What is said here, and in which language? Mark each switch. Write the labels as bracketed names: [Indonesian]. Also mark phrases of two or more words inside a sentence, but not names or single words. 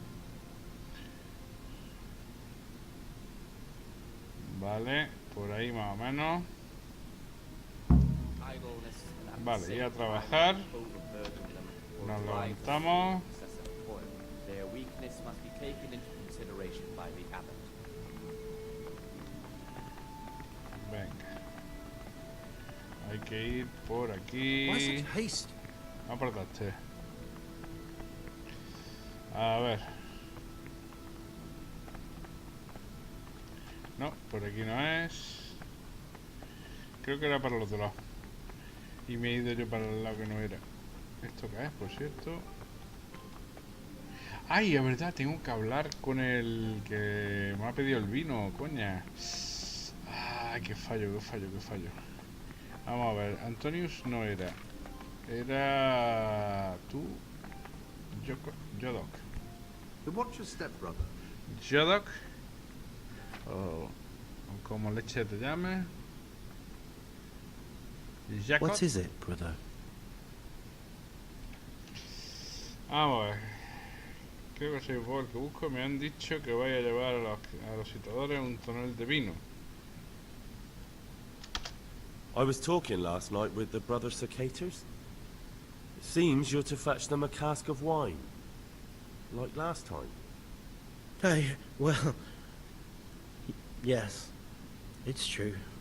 [Spanish] Vale, por ahí más o menos. [English] idleness and at the [Spanish] Vale, [English] same [Spanish] y a [English] time [Spanish] trabajar. [English] overburden them or [Spanish] Nos [English] drive them [Spanish] levantamos. [English] to excessive toil. Their weakness must be taken into consideration by the abbot. [Spanish] Venga. Hay que ir por [English] Why [Spanish] aquí. [English] such haste? [Spanish] No apretaste. A ver. No, por aquí no es. Creo que era para el otro lado. Y me he ido yo para el lado que no era. ¿Esto qué es, por cierto? Ay, es verdad, tengo que hablar con el que me ha pedido el vino, coña. Ay, qué fallo, qué fallo, qué fallo. Vamos a ver, Antonius no era. Era tú, Jodok. [English] Then watch your step, brother. Jodok. [Spanish] O como leche te llame. [English] Jacob. What is it, brother? [Spanish] Vamos a ver. Creo que soy vos el que busco. Me han dicho que vaya a llevar a los citadores un tonel de vino. [English] I was talking last night with the brother Cicators. It seems you're to fetch them a cask of wine. Like last time. Well, yes, it's true.